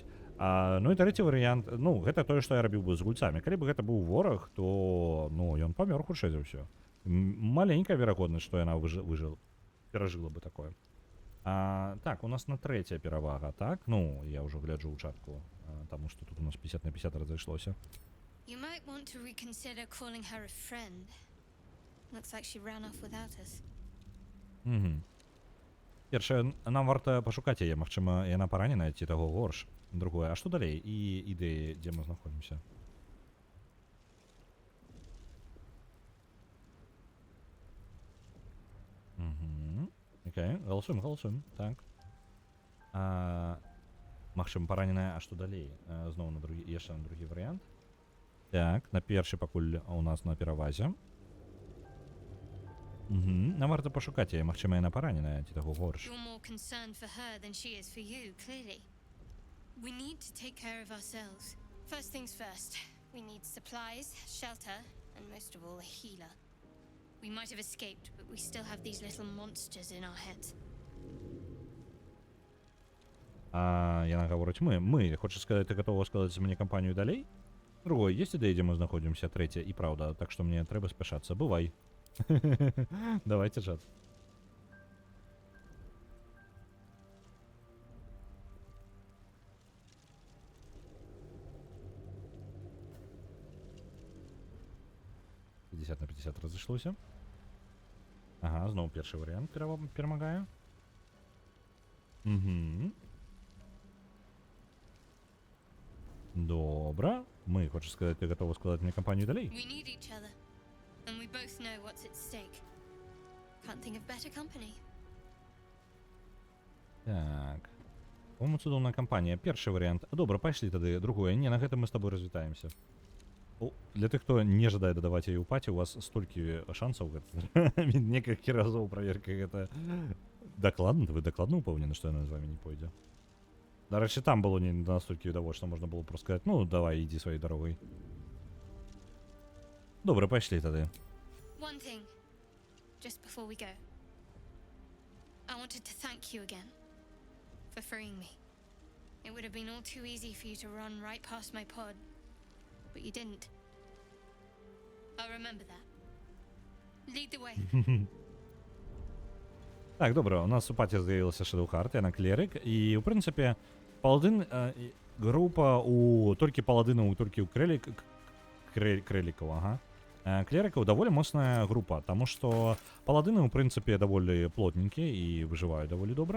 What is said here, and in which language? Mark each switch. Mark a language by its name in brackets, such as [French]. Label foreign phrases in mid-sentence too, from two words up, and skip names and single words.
[Belarusian] Ну і трэці варыянт, ну, гэта тое, што я рабіў бы з гульцамі. Калі бы гэта быў вораг, то, ну, ён памёр хутчэй за ўсё. Маленькая верагоднасць, што яна перажыла бы такое. Так, у нас на трэцяя перавага, так? Ну, я ўжо гляджу ў чатку, таму што тут у нас 50 на 50 разышлося. [English] You might want to reconsider calling her a friend. Looks like she ran off without us. [Belarusian] Першае, нам варта пашукаць яе, магчыма, яна параненая, ці таго горш. Другое, а што далей? І ідэі, дзе мы знаходзімся? Окей, галасуем, так. Магчыма, параненая, а што далей? Зноў яшчэ на другі варыянт. Так, на першы пакуль у нас на перавазе. Нам варта пашукаць яе, магчыма, яна параненая, ці таго горш. [English] You're more concerned for her than she is for you, clearly. We need to take care of ourselves. First things first, we need supplies, shelter, and most of all, a healer. We might have escaped, but we still have these little monsters in our heads. [Belarusian] Яна гаворыць мы. Хочаш сказаць, ты гатова складаць мне кампанію далей? Другое, есть ідэя, дзе мы знаходзімся? Трэцяе, і праўда, так што мне трэба спяшацца. Бывай. Давайте, чат. На 50 разышлося. Ага, зноў першы варыянт перамагае. Добра. Мы, хочаш сказаць, ты гатова складаць мне кампанію далей? [English] We need each other, and we both know what's at stake. Can't think of better company. [Belarusian] Так. По-моему, цудоўная кампанія. Першы варыянт. Добра, пайшлі тады. Другое. Не, на гэтым мы з табой развітаемся. Для тых, хто не жадае дадаваць яе ў паці, у вас столькі шансаў некалькі разоў праверка гэта дакладна, вы дакладна упэўнены, што яна з вамі не пойдзе. Дарэчы, там было не настолькі відавочна, можна было просто сказаць, ну давай, ідзі сваёй дарогай. Добра, пайшлі тады. [English] One thing, just before we go. I wanted to thank you again for freeing me. It would have been all too easy for you to run right past my pod. But you didn't. I'll remember that. Lead the way. [Belarusian] Так, добра, у нас у паці з'явілася Shadowheart, яна клерик, і, у прынцыпе, паладын, група у толькі паладынаў, толькі ў крэлікаў, ага. Клерикаў даволі моцная група, таму што паладыны ў прынцыпе даволі плотненькія і выжываюць даволі добра.